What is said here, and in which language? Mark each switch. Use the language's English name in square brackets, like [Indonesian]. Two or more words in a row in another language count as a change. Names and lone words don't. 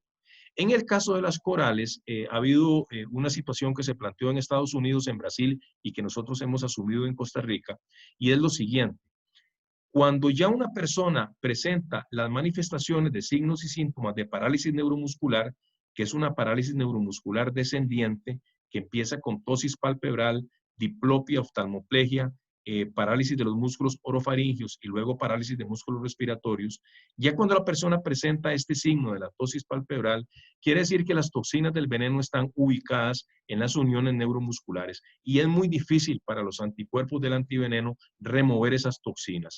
[Spanish] En el caso de las corales, ha habido una situación que se planteó en Estados Unidos, en Brasil y que nosotros hemos asumido en Costa Rica, y es lo siguiente. Cuando ya una persona presenta las manifestaciones de signos y síntomas de parálisis neuromuscular, que es una parálisis neuromuscular descendiente, que empieza con tosis palpebral, diplopia, oftalmoplegia, parálisis de los músculos orofaringios y luego parálisis de músculos respiratorios, ya cuando la persona presenta este signo de la tosis palpebral, quiere decir que las toxinas del veneno están ubicadas en las uniones neuromusculares y es muy difícil para los anticuerpos del antiveneno remover esas toxinas.